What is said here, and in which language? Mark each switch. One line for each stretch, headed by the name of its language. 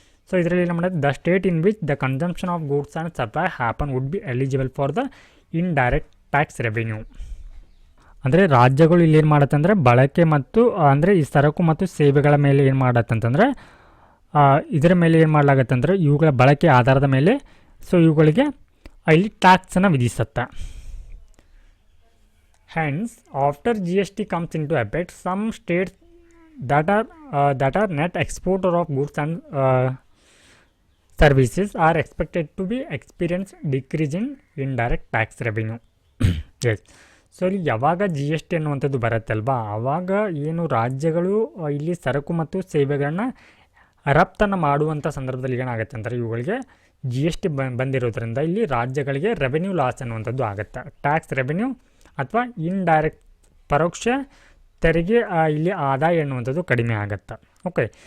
Kannada: So ಇದರಲ್ಲಿ ನಮ್ಮ
English: The state in which the consumption of goods and supply happen would be eligible for the indirect tax revenue.
Kannada: ಅಂದರೆ ರಾಜ್ಯಗಳು ಇಲ್ಲಿ ಏನು ಮಾಡುತ್ತೆ ಅಂದರೆ ಬಳಕೆ ಮತ್ತು ಅಂದರೆ ಈ ಸರಕು ಮತ್ತು ಸೇವೆಗಳ ಮೇಲೆ ಏನು ಮಾಡತ್ತೆ ಅಂತಂದರೆ ಇದರ ಮೇಲೆ ಏನು ಮಾಡಲಾಗತ್ತೆ ಅಂದರೆ ಇವುಗಳ ಬಳಕೆ ಆಧಾರದ ಮೇಲೆ ಸೊ ಇವುಗಳಿಗೆ ಇಲ್ಲಿ ಟ್ಯಾಕ್ಸನ್ನು ವಿಧಿಸುತ್ತೆ.
English: Hence, after GST comes into effect, some states that are net exporter of goods and services are expected to be experience decrease in indirect tax revenue. Yes.
Kannada: So ಇಲ್ಲಿ ಯಾವಾಗ GST ಅನ್ನುವಂಥದ್ದು ಬರುತ್ತಲ್ವಾ ಆವಾಗ ಏನು ರಾಜ್ಯಗಳು ಇಲ್ಲಿ ಸರಕು ಮತ್ತು ಸೇವೆಗಳನ್ನ ರಫ್ತನ್ನು ಮಾಡುವಂಥ ಸಂದರ್ಭದಲ್ಲಿ ಏನಾಗುತ್ತೆ ಅಂದರೆ ಇವುಗಳಿಗೆ GST ಬಂದಿರೋದ್ರಿಂದ ಇಲ್ಲಿ ರಾಜ್ಯಗಳಿಗೆ ರೆವೆನ್ಯೂ ಲಾಸ್ ಅನ್ನುವಂಥದ್ದು ಆಗುತ್ತೆ. ಟ್ಯಾಕ್ಸ್ ರೆವೆನ್ಯೂ ಅಥವಾ ಇಂಡೈರೆಕ್ಟ್ ಪರೋಕ್ಷ ತೆರಿಗೆ ಇಲ್ಲಿ ಆದಾಯ ಎನ್ನುವಂಥದ್ದು ಕಡಿಮೆ ಆಗುತ್ತೆ. ಓಕೆ.